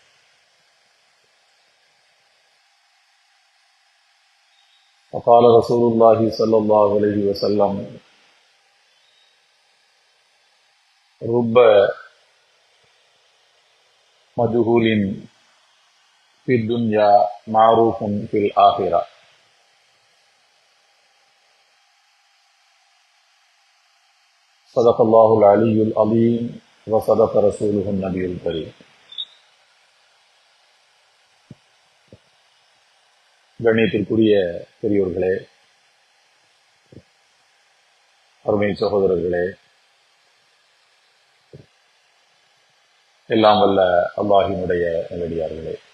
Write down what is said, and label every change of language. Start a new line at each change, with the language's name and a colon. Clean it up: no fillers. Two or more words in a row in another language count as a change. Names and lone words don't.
Arabic: وقال رسول الله صلى الله عليه وسلم: رب مجهول في الدنيا معروف في الآخرة. صدق الله العلي العظيم وصدق رسوله النبي الكريم.
Tamil: கண்ணியத்திற்குரிய பெரியோர்களே, அருமை சகோதரர்களே, எல்லாம் வல்ல அல்லாஹினுடைய நல்லடியார்களே,